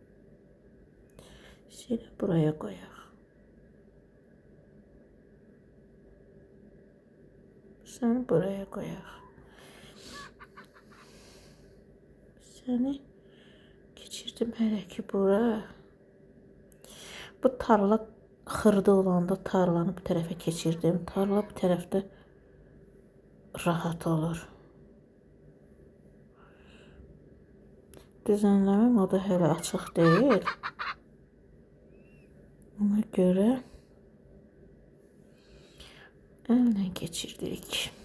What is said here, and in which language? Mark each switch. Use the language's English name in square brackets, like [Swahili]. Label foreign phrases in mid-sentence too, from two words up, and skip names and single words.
[Turkish] Şimdi buraya koyak. Sen buraya koyak. Seni geçirdim hele ki buraya. [Azerbaijani] Bu tarla xırda olanda tarlanı bu tərəfə keçirdim. Tarla bu tərəfdə rahat olur. Düzenləməm o da hələ açıq deyil. Ona görə əllə keçirdik.